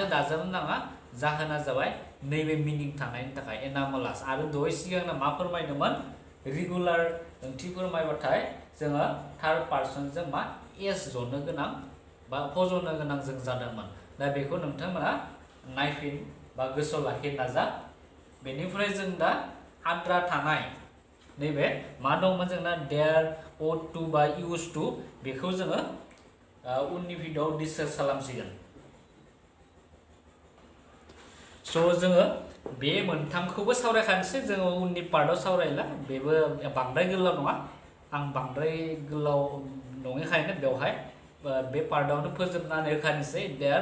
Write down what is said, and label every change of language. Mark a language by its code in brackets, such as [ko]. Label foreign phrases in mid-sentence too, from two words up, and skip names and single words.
[brx] दाजाबनो नाङा जाहोना जाबाय नैबे मिनिं थानायनि थाखाय एनामलास आरो दहाय सिगांनो मा फोरमायदोंमोन रेगुलार ओंथि फोरमायबाथाय जोङो थार्ड पार्सनजों मा एस जनो गोनां बा फज'नो गोनां जों जादोंमोन दा बेखौ नोंथांमोना नायफिन बा गोसोआव लाखिनो नाजा बेनिफ्राय जों दा आद्रा थानाय नैबे मा दंमोन जोंना देयार [en] ought to [brx] बा [en] used to [brx] बेखौ जोङो उननि भिडिअआव डिसकास खालामसिगोन स' जोङो बे मोनथामखौबो सावरायखानोसै जोङो उननि पार्टआव सावरायला बेबो बांद्राय गोलाव नङा आं बांद्राय गोलाव नङैखायनो बेवहाय बे पार्टआवनो फोजोबनानै होखानोसै देयार